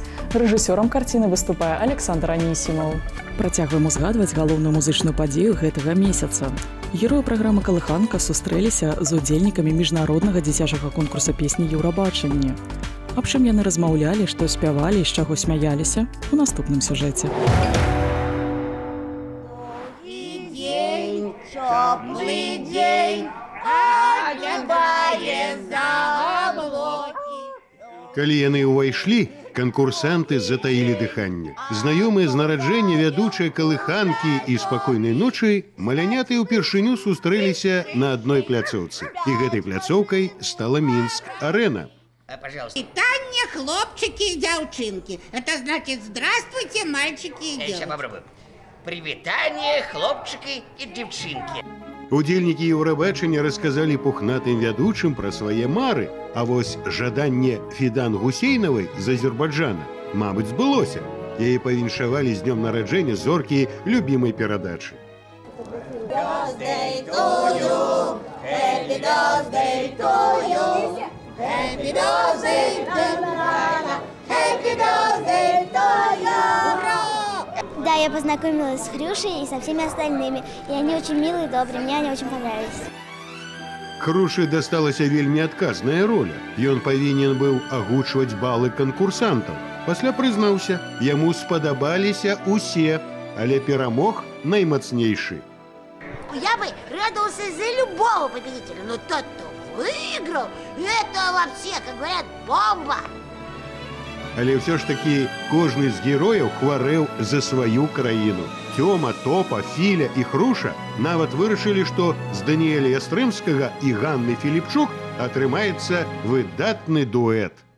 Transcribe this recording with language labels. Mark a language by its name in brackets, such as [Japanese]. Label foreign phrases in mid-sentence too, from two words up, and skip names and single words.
[Belarusian] Рэжысёрам карціны выступае Александр Анісімаў. Працягваем узгадваць галоўную музычную падзею гэтага месяца. Героі праграмы «Калыханка» сустрэліся з удзельнікамі міжнароднага дзіцячага конкурса песні «Еўрабачанне». Аб чым яны размаўлялі, што спявалі і з чаго смяяліся у наступным сюжэце. [Russian] Теплый день, огибая за облаки. [Belarusian] Калі яны ўвайшлі, канкурсанты затаілі дыханне. Знаёмыя з нараджэння вядучыя калыханкі і спакойнай ночы маляняты ўпершыню сустрэліся на адной пляцоўцы. І гэтай пляцоўкай стала Мінск-арэна. Витание, хлопчики и девчонки. [Russian] Это значит здравствуйте, мальчики и девочки. Я сейчас попробую. [Belarusian] Привитание, хлопчики и девчонки. Удзельнікі Еўрабачання расказалі пухнатым вядучым пра свае мары, а вось жаданне Фідан Гусейнавай з Азербайджана, мабыць, збылося. Яе павіншавалі з днём нараджэння зоркі любімай перадачы. [English] Birthday to you, happy birthday to you, happy birthday to you, happy birthday to you. [Russian] Да, я познакомилась с Хрюшей и со всеми остальными. И они очень милые и добрые, мне они очень понравились. [Belarusian] Хруши дасталася вельмі адказная роля. Ён павінен быў агучваць балы канкурсантаў. Пасля прызнаўся, яму спадабаліся усе, але перамог наймацнейшы. [Russian] Я бы радовался за любого победителя, но тот, кто выиграл, это вообще, как говорят, бомба. [Belarusian] Але ўсё ж такі кожны з герояў хварэў за сваю краіну. Тёма, Топа, Філя і Хруша нават вырашылі, што з Даніэля Ястрэмскага і Ганны Філіпчук атрымаецца выдатны дуэт.